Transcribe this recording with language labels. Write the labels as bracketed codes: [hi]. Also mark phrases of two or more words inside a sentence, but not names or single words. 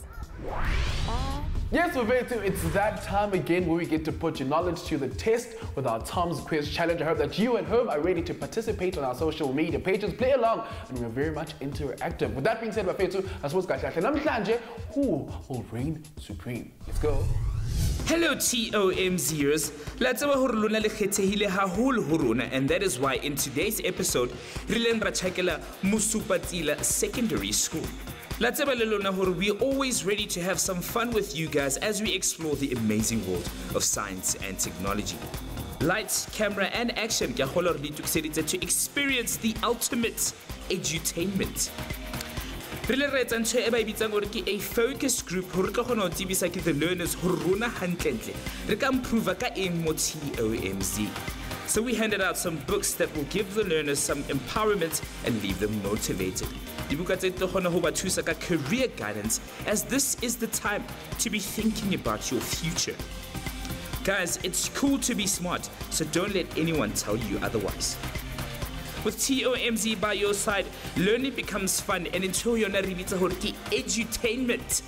[en] Yes, Vavatu, it's that time again where we get to put your knowledge to the test with our TOMz quiz challenge. I hope that you at home are ready to participate on our social media pages, play along, and we're very much interactive. With that being said, Vavatu, I suppose who will reign supreme? Let's go. [st] Hello TOMzers, latsaba hore lona le khethehile haholo ho rona, [en] and that is why in today's episode [st] re leng ra tjhakela [en] Mosupatsila Secondary School. [st] Latsaba le lona hore [en] we're always ready to have some fun with you guys as we explore the amazing world of science and technology. Lights, camera and action [st] ke kgolwa re itukiseditse [en] to experience the ultimate edutainment. [st] Re le re etsa ntho e ba e bitsang gore ke a [en] focus group [st] hore re ka kgona ho tsebisa ke [en] the learners [st] hore rona hantlentle re ka improve ka eng mo TOMz. [en] So we handed out some books that will give the learners some empowerment and leave them motivated. [st] Dibuka tse tlo kgona ho ba thusa ka [en] career guidance, as this is the time to be thinking about your future. Guys, it's cool to be smart, so don't let anyone tell you otherwise. With TOMz by your side, learning becomes fun, and until you're not edutainment.